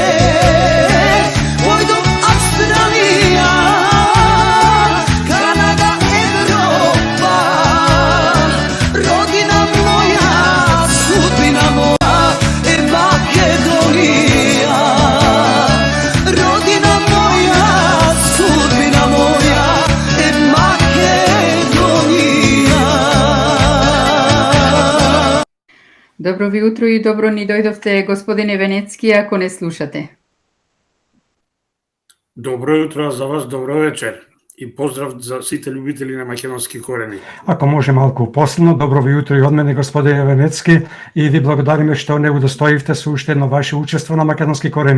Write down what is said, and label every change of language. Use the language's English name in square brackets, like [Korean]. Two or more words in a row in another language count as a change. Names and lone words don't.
[Macedonian] Појдом Австралија, Канада, Европа, родина моја, судбина моја, Македонија. Родина моја, судбина моја, Македонија. Добро ви утро и добро ни дојдовте, господине Венецки, ако не слушате. Добро јутро за вас, добро вечер и поздрав за сите љубители на македонски корени. Ако може малку последно, добро ви утро и од мене, господине Венецки, и ви благодариме што не удостоивте со уште едно ваше учество на македонски корени.